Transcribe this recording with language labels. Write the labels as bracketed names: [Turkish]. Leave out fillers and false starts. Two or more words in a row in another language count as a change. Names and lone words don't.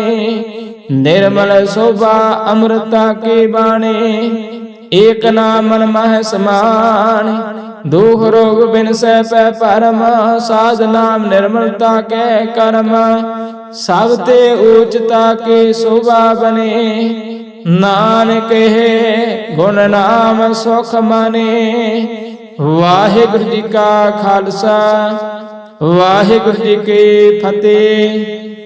[Braj] निर्मल शोभा अमृता की बाणी, एक नाम मन माह समाने। दुख रोग बिन सह पै परम, साध नाम निर्मलता के कर्म। सब ते उच्चता की शोभा बने, नानक गुण नाम सुख मने। [Punjabi] ਵਾਹਿਗੁਰੂ ਜੀ ਕਾ ਖਾਲਸਾ, ਵਾਹਿਗੁਰੂ ਜੀ ਕੀ ਫਤਹਿ।